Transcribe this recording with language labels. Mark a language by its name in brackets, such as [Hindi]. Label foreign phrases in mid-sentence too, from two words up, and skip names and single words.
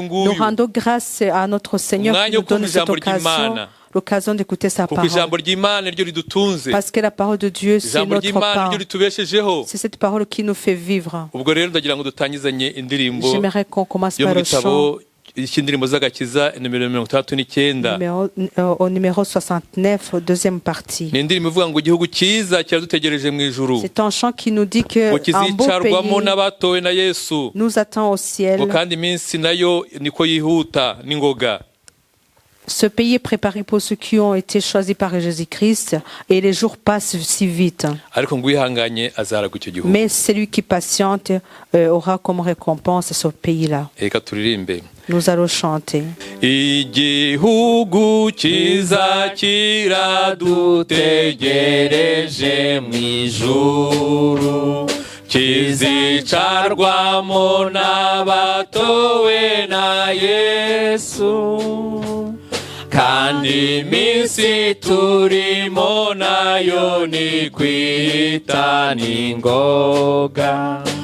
[French] Nous [Kinyarwanda] nguyu, [French] rendons grâce à notre Seigneur qui nous donne cette occasion d'écouter sa [Kinyarwanda] kuko ijambo [French] parole. [Kinyarwanda] ry'Imana ryo ridutunze, [French] Parce que la parole de Dieu, c'est [Kinyarwanda] ijambo [French] notre [Kinyarwanda] ry'Imana [French] pain. [Kinyarwanda] ryo ritubeshejeho. [French] C'est cette parole qui nous fait vivre. [Kinyarwanda] Ubwo rero ndagira ngo dutangizanye indirimbo [French] J'aimerais qu'on commence [Kinyarwanda] yo [French] par [Kinyarwanda] mu [French] le chant [Kinyarwanda] gitabo cy'indirimbo z'agakiza nimero 69. [French] au numéro 69, deuxième partie. [Kinyarwanda] Ni indirimbo ivuga ngo igihugu cyiza kiradutegereje mu ijuru, [French] C'est un chant qui nous dit que [Kinyarwanda] ngo [French] un beau [Kinyarwanda] kizicarwamo [French] pays [Kinyarwanda] n'abatowe na Yesu, [French] nous attend au [Kinyarwanda] ngo [French] ciel [Kinyarwanda] kandi iminsi nayo niko yihuta n'ingoga. [French] Ce pays est préparé pour ceux qui ont été choisis par Jésus-Christ et les jours passent si vite. [Kinyarwanda] ariko ngo uwihanganye azaragwa icyo gihugu. [French] Mais celui qui patiente aura comme récompense ce pays-là. [Kinyarwanda] Reka turirimbe. [French] Nous allons chanter. [Kinyarwanda] Igihugu cyiza kiradutegereje mu ijuru, kizicarwamo n'abatowe na Yesu, kandi iminsi turimo nayo ni kwita n'ingoga.